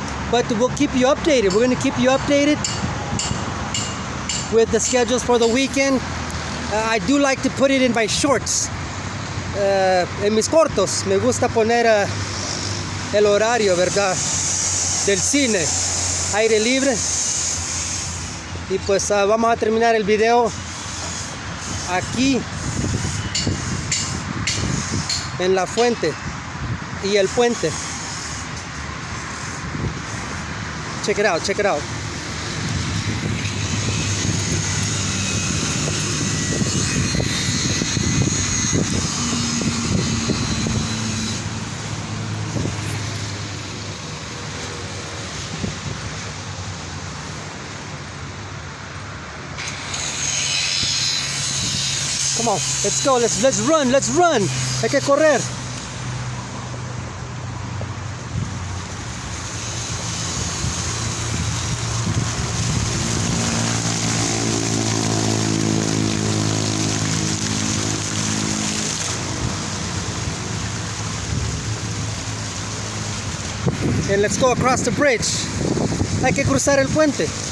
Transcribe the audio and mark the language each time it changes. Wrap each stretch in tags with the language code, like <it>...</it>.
<en>But we'll keep you updated. We're going to keep you updated with the schedules for the weekend. I do like to put it in my shorts.</en> <es>En mis cortos. Me gusta poner el horario, ¿verdad? Del cine. Aire libre. Y pues vamos a terminar el video aquí en la fuente y el puente.</es> <en>Check it out, check it out. Come on, let's go, let's run.</en> <es>Hay que correr.</es> <en>And let's go across the bridge.</en> <es>Hay que cruzar el puente.</es>